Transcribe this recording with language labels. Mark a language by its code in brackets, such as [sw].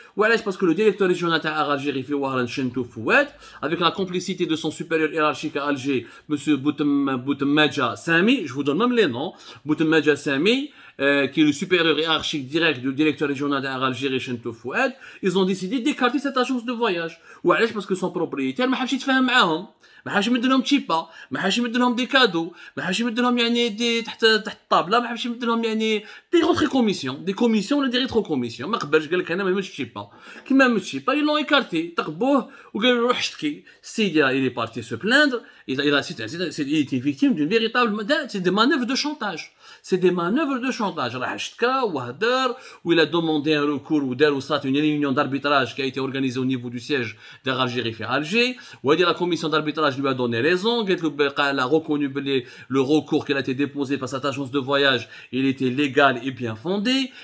[fr] Voilà, parce que le directeur régional d'Air Algérie fait Wahran Chentou Fouad, avec la complicité de son supérieur hiérarchique à Alger, monsieur Boutemmadja Sami, je vous donne même les noms, Boutemmadja Sami, qui est le supérieur hiérarchique direct du directeur régional d'Air Algérie Chentou Fouad, ils ont décidé d'écarter cette agence de voyage. [ar] وعلاش [fr] parce que son propriétaire [ar] ما حبش يتفاهم معاهم. ما حبش يمد لهم تشيبا، ما حبش يمد لهم دي كادو، ما حبش يمد لهم يعني دي تحت الطابله، ما حبش يمد لهم يعني دي روتري كوميسيون، دي كوميسيون ولا دي ريترو كوميسيون. ما قبلش قال لك انا ما نمدش تشيبا، كيما ما مدش تشيبا يلون ايكارتي، تقبوه وقالوا له روح اشتكي. [fr] السيد il est parti se plaindre، il était victime d'une véritable c'est des manœuvres de chantage. C'est des manœuvres de chantage. [ar] راح اشتكى وهدر [fr] وil a demandé un recours [ar] ودار وصارت [fr] une réunion d'arbitrage qui a été organisée au niveau du siège d'Air Algérie في Alger. وهذه la commission d'arbitrage lui a donné raison. Elle a reconnu le recours qui a été déposé par cette agence de voyage, il était légal et bien fondé.